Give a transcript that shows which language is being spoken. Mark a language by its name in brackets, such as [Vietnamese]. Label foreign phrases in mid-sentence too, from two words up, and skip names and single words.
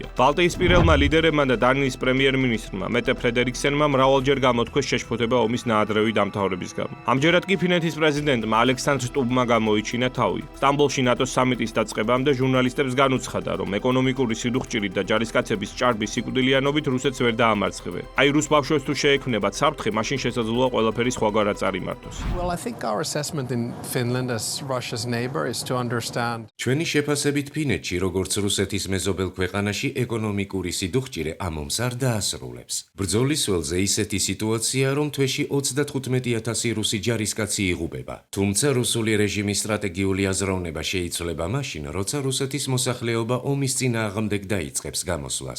[Georgian] ბალტიისპირელმა ლიდერებმა და დანიის პრემიერ-მინისტრმა მეტე ფრედერიკსენმა მრავალჯერ გამოთქვეს შეშფოთება ომის ნაადრევი დამთავრების გამო. ამჯერად კი ფინეთის პრეზიდენტმა ალექსანდრ სტუბმა გამოიჩინა თავი. სტამბოლში ნატოს სამიტის დაწყებამდე ჟურნალისტებს განუცხადა, რომ ეკონომიკური სიდუხჭირით და ჯარისკაცების ჭარბის სიკვდილიანობით რუსეთს ვერ დაამარცხებენ. აი რუს ბავშვებს თუ შეექმნებათ საფრთხე, მაშინ შესაძლოა ყველაფერი სხვაგვარად წარიმართოს. [English] Well, I think our assessment in Finland as Russia's neighbor is to understand. [Georgian] ჩვენი შეფასებით ფინეთში, როგორც რუსეთის მეზობელ ქვეყანაში, ეკონომიკური სიდუხჭირე ამ ომს არ დაასრულებს. ბრძოლის ველზე ისეთი სიტუაცია, რომ თვეში 35,000 რუსი ჯარისკაცი იღუპება. თუმცა რუსული რეჟიმის სტრატეგიული აზროვნება შეიცვლება მაშინ, როცა რუსეთის მოსახლეობა ომის წინააღმდეგ დაიწყებს გამოსვლას.